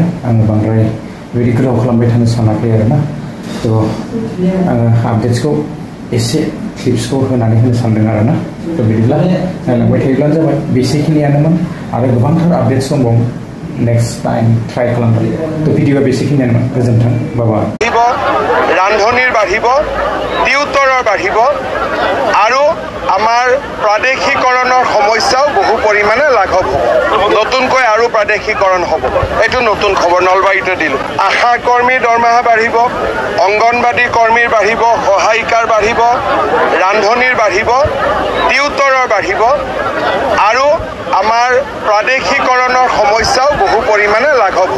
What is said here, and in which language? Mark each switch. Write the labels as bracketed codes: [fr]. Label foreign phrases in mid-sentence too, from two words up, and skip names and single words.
[brx] आङो बांद्राय बेबायदि गोलाव खालामबाय थानो सानाखै आरोना। तो आङो आपडेट्सखौ एसे क्लिप्सखौ होनानै होनो सानदों आरोना। तो बिदिब्ला नायलांबाय थायोब्लानो जाबाय। बेसेखिनियानोमोन आरो गोबांथार आपडेट्स दंबावो। [en] next time try [brx] खालामगोन। तो भिडिअआ बेसेखिनियानोमोन। गोजोन्थों, बाय। [as] ৰান্ধনিৰ বাঢ়িব, টিউটৰৰ বাঢ়িব, আৰু আমাৰ প্ৰাদেশিকৰণৰ সমস্যাও বহু পৰিমাণে লাঘৱ হ'ব। নতুনকৈ আৰু প্ৰাদেশিকৰণ হ'ব। এইটো নতুন খবৰ নলবাৰীতে দিলোঁ। আশা কৰ্মীৰ দৰমহা বাঢ়িব, অংগনবাদী কৰ্মীৰ বাঢ়িব, সহায়িকাৰ বাঢ়িব, ৰান্ধনিৰ বাঢ়িব, টিউটৰৰ বাঢ়িব, আৰু আমাৰ প্ৰাদেশিকৰণৰ সমস্যাও বহু পৰিমাণে লাঘৱ হ'ব।